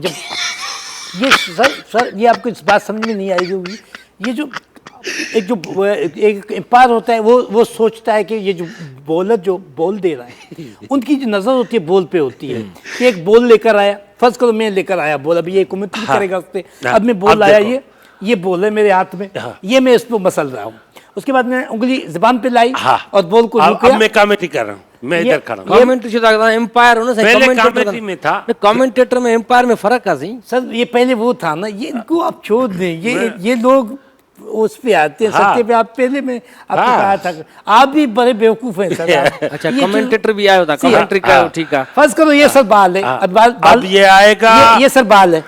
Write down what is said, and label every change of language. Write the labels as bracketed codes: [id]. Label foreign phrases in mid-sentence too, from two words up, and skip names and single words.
[ur] یہ سر یہ آپ کو اس بات سمجھ میں نہیں آئی ہوگی یہ جو ایک امپائر ہوتا ہے وہ سوچتا ہے کہ یہ جو باؤلر جو بال دے رہا ہے ان کی جو نظر ہوتی ہے بال پہ ہوتی ہے کہ ایک بال لے کر آیا فرض کرو میں لے کر آیا بال ابھی یہ کمنٹری کرے گا اس پر اب میں بال آیا یہ بال ہے میرے ہاتھ میں یہ میں اس پر مسل رہا ہوں اس کے بعد میں نے انگلی زبان پہ لائی اور بال کو اب میں کمنٹری کر رہا ہوں میں ادھر کھڑا ہوں [sd] कमेंट्री छो था तव्हां एम्पायर हो न [ur] पहले कमेंटेटर کمنٹری میں تھا [sd] कमेंटेटर में एम्पायर में फ़र्क़ु आहे साईं [ur] سر یہ پہلے وہ تھا نا یہ ان کو آپ چھوڑ دیں یہ لوگ اس پہ آتے ہیں ستیہ پہ آپ پہلے میں آپ کو کہا تھا آپ بھی بڑے بیوقوف ہیں سر [sd] अच्छा कमेंटेटर भी आयो था कमेंट्री कयो ठीक आहे [ur] فرض کرو یہ سر بال ہے اب بال اب یہ آئے گا یہ سر بال ہے